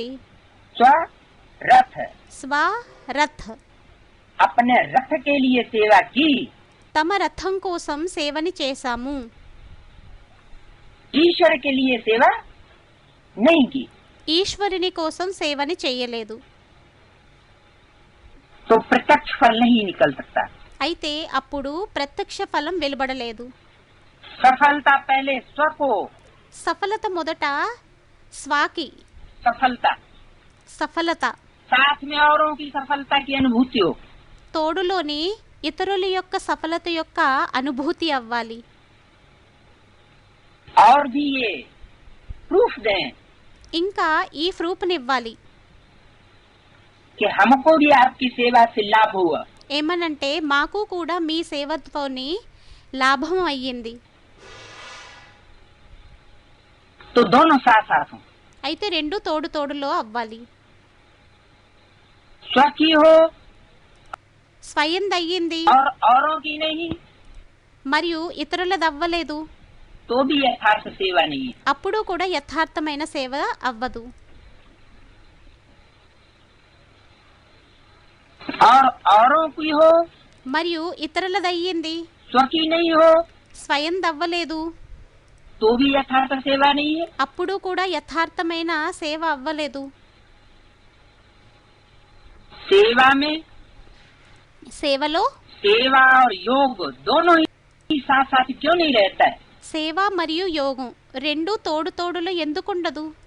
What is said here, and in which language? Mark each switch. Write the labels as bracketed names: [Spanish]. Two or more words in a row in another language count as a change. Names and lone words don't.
[Hindi] स्वरथ, [Telugu] స్వరథ్, [Hindi] अपने रथ के लिए सेवा की, [Telugu] తమ రథం కోసం సేవని చేశాము, [Hindi] ईश्वर के लिए सेवा नहीं की, [Telugu] ఈశ్వరుని కోసం సేవని చేయలేదు. [Hindi] तो प्रत्यक्ष फल नहीं निकल सकता। [Telugu] అయితే అప్పుడు ప్రత్యక్ష ఫలం వెలువడలేదు. [Hindi] सफलता पहले स्व को, [Telugu] సఫలత మొదట స్వాకి, [Hindi] सफलता [Telugu] సఫలత [Hindi] साथ में औरों की सफलता की अनुभूति हो, [Telugu] తోడులోని ఇతరుల యొక్క సఫలత యొక్క అనుభూతి అవ్వాలి. [Hindi] और भी ये प्रूफ दें [Telugu] ఇంకా ఈ ప్రూఫ్నివ్వాలి. [Hindi] कि हमको भी आपकी सेवा से लाभ हुआ। [Telugu] ఏమనంటే మాకు కూడా మీ సేవతోని లాభం అయ్యింది. [Hindi] तो दोनों साथ साथ हों, [Telugu] అయితే రెండు తోడు తోడులో అవ్వాలి. [Hindi] स्व की हो [Telugu] స్వయం దయ్యింది [Hindi] और औरों की नहीं, [Telugu] మరియు ఇతరులది అవ్వలేదు, [Hindi] तो भी यथार्थ सेवा नहीं है। [Telugu] అప్పుడు కూడా యథార్థమైన సేవ అవ్వదు. [Hindi] और औरों की हो, [Telugu] మరియు ఇతరులది అయ్యింది, [Hindi] स्व की नहीं हो, [Telugu] స్వయం దవ్వలేదు, [Hindi] तो भी यथार्थ सेवा नहीं है। [Telugu] అప్పుడు కూడా యథార్థమైన సేవ అవ్వలేదు. [Hindi] सेवा में [Telugu] సేవలో [Hindi] सेवा और योग दोनों ही साथ साथ क्यों नहीं रहता है? [Telugu] సేవ మరియు యోగం రెండు తోడు తోడులో ఎందుకుండదు?